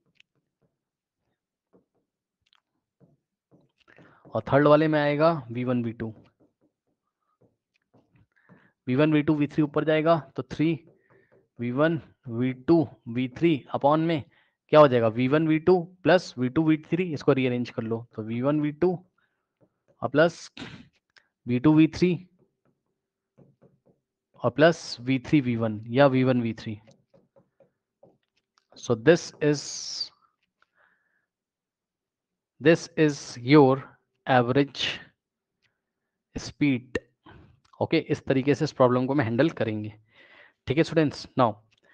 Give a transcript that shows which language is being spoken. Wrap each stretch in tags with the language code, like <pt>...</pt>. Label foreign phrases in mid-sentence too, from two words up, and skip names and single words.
<hi>और थर्ड वाले में आएगा v1 v2, v1 v2 v3 ऊपर जाएगा तो 3 v1 v2 v3 अपॉन में क्या हो जाएगा, v1 v2 प्लस v2 v3, इसको रीअरेंज कर लो, तो v1 v2 और प्लस v2 v3 और प्लस v3 v1 या v1 v3।</hi> <en>so this is your average speed।</en> <hi>ओके, इस तरीके से इस प्रॉब्लम को मैं हैंडल करेंगे। ठीक है</hi> <en>students, now</en>